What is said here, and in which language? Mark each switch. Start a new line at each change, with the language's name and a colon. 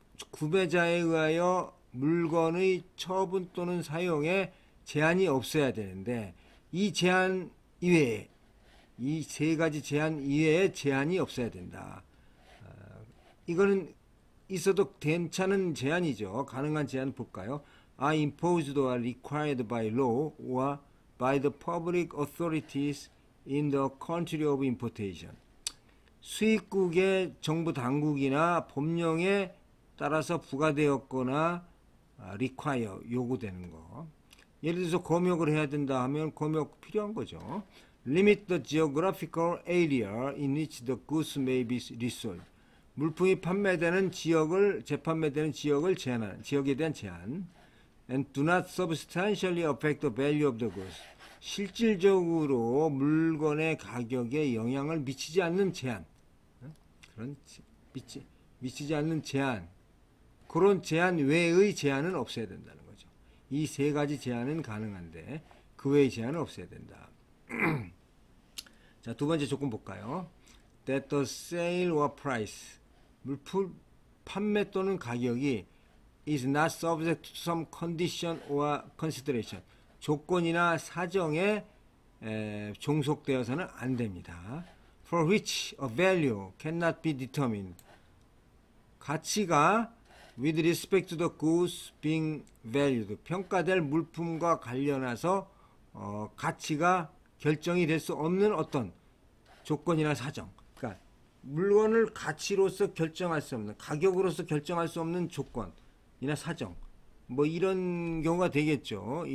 Korean: 구매자에 의하여 물건의 처분 또는 사용에 제한이 없어야 되는데 이 제한 이외에, 이 세 가지 제한 이외에 제한이 없어야 된다. 이거는 있어도 괜찮은 제한이죠. 가능한 제한 볼까요?
English: are imposed or required by law or by the public authorities in the country of importation.
Korean: 수입국의 정부 당국이나 법령에 따라서 부과되었거나 require, 요구되는 거. 예를 들어서 검역을 해야 된다 하면 검역 필요한 거죠.
English: limit the geographical area in which the goods may be resold.
Korean: 물품이 판매되는 지역을, 재판매되는 지역을 제한하는, 지역에 대한 제한.
English: and do not substantially affect the value of the goods.
Korean: 실질적으로 물건의 가격에 영향을 미치지 않는 제한. 그런 미치지 않는 제한. 그런 제한 외의 제한은 없애야 된다는 거죠. 이 세 가지 제한은 가능한데 그 외의 제한은 없애야 된다. 자, 두 번째 조건 볼까요?
English: That the sale or price,
Korean: 물품 판매 또는 가격이
English: is not subject to some condition or consideration,
Korean: 조건이나 사정에 종속되어서는 안 됩니다.
English: For which a value cannot be determined,
Korean: 가치가
English: with respect to the goods being valued,
Korean: 평가될 물품과 관련해서 가치가 결정이 될 수 없는 어떤 조건이나 사정, 그러니까 물건을 가치로서 결정할 수 없는, 가격으로서 결정할 수 없는 조건이나 사정, 뭐 이런 경우가 되겠죠.